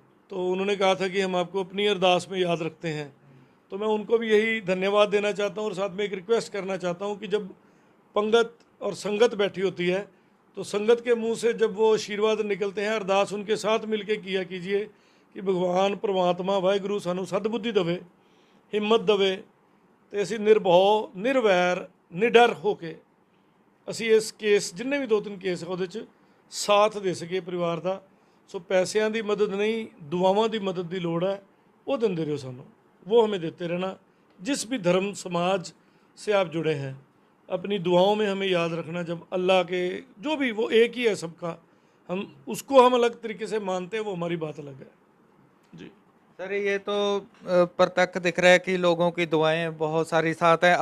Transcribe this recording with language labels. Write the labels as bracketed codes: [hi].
[hi] तो उन्होंने कहा था कि हम आपको अपनी अरदास में याद रखते हैं। तो मैं उनको भी यही धन्यवाद देना चाहता हूँ और साथ में एक रिक्वेस्ट करना चाहता हूँ कि जब पंगत और संगत बैठी होती है तो संगत के मुंह से जब वो आशीर्वाद निकलते हैं, अरदास उनके साथ मिलके किया कीजिए कि भगवान परमात्मा वाहिगुरु [pa] सानू सद्बुद्धि दवे, हिम्मत दवे ਤੇ ਅਸੀਂ ਨਿਰਭਉ, ਨਿਰਵੈਰ, ਨਿਡਰ ਹੋ ਕੇ ਅਸੀਂ ਇਸ ਕੇਸ ਜਿੰਨੇ ਵੀ 2-3 ਕੇਸ ਉਹਦੇ 'ਚ ਸਾਥ ਦੇ ਸਕੀਏ ਪਰਿਵਾਰ ਦਾ। ਸੋ ਪੈਸਿਆਂ ਦੀ ਮਦਦ ਨਹੀਂ, ਦੁਆਵਾਂ ਦੀ ਮਦਦ ਦੀ ਲੋੜ ਹੈ, वो ਦਿੰਦੇ ਰਹੋ ਸਾਨੂੰ, [hi] वो हमें देते रहना। जिस भी धर्म समाज से आप जुड़े हैं, अपनी दुआओं में हमें याद रखना। जब अल्लाह के जो भी, वो एक ही है सबका, हम उसको हम अलग तरीके से मानते हैं, वो हमारी बात अलग है जी। सर ये तो प्रत्यक्ष दिख रहा है कि लोगों की दुआएं बहुत सारी साथ हैं।